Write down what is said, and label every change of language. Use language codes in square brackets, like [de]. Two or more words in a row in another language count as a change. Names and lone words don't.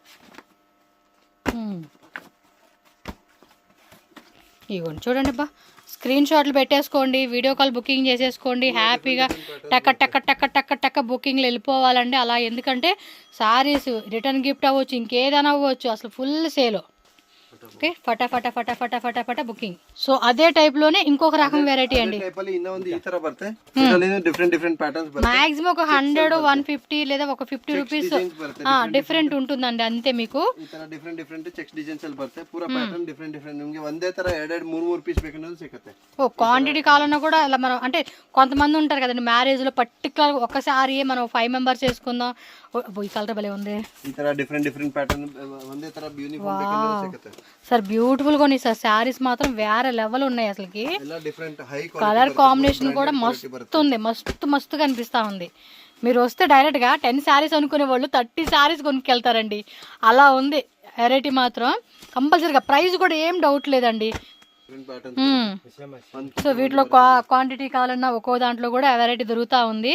[te] ఇవ్వండి చూడండి బా, స్క్రీన్ షాట్లు పెట్టేసుకోండి, [en] video call booking [te] చేసేసుకోండి హ్యాపీగా. టక్క బుకింగ్లు వెళ్ళిపోవాలండి అలా. ఎందుకంటే సారీస్ [en] return gift [te] అవ్వచ్చు, ఇంకేదైనా అవ్వచ్చు, అసలు [en] full sale. [te] ఓకే ఫటా ఫటా ఫటా ఫటా ఫటా ఫటా బుకింగ్. సో అదే టైప్ లోనే ఇంకొక రకం వెరైటీ అండి. [kn] ಟೈಪ್ ಅಲ್ಲಿ ಇನ್ನೂ ಒಂದು ಈ ತರ ಬರುತ್ತೆ. ಇದರಲ್ಲಿ [en] different patterns [kn] ಬರುತ್ತೆ. [te] మాక్సిమం ఒక 100 150 లేదా ఒక 50 రూపీస్ డిఫరెంట్ ఉంటుందండి అంతే. మీకు [kn] ಈ ತರ [en] different checks designs [kn] ಅಲ್ಲಿ ಬರುತ್ತೆ. ಪೂರಾ ಪ್ಯಾಟರ್ನ್ ಡಿಫರೆಂಟ್ ನಿಮಗೆ ಒಂದೇ ತರ 2-3 ಪೀಸ್ ಬೇಕಂದ್ರೆ ಸಿಗುತ್ತೆ. [te] ఓ క్వాంటిటీ కావాలన్నా కూడా ఇలా మనం అంటే కొంతమంది ఉంటారు కదండి మ్యారేజ్ లో పర్టికులర్ ఒకసారి మనం 5 మెంబర్స్ చేసుకుందాం. ఈ కలర్ భలే ఉంది. [kn] ಈ ತರ [en] different pattern [kn] ಒಂದೇ ತರ యూనిఫామ్ ಬೇಕಂದ್ರೆ ಸಿಗುತ್ತೆ. [te] సార్ బ్యూటిఫుల్ గా ఉన్నాయి సార్. శారీస్ మాత్రం వేరే లెవెల్ ఉన్నాయి అసలుకి. [kn] ಎಲ್ಲ [en] different high colour combination [te] కూడా మస్తు ఉంది. మస్తు కనిపిస్తా ఉంది. మీరు వస్తే డైరెక్ట్ గా 10 శారీస్ అనుకునే వాళ్ళు 30 శారీస్ కొనుక్కెళ్తారండి. అలా ఉంది వెరైటీ మాత్రం. కంపల్సరీగా ప్రైస్ కూడా ఏం డౌట్ లేదండి. సో వీటిలో క్వాంటిటీ కావాలన్నా ఒక్కో దాంట్లో కూడా వెరైటీ దొరుకుతా ఉంది.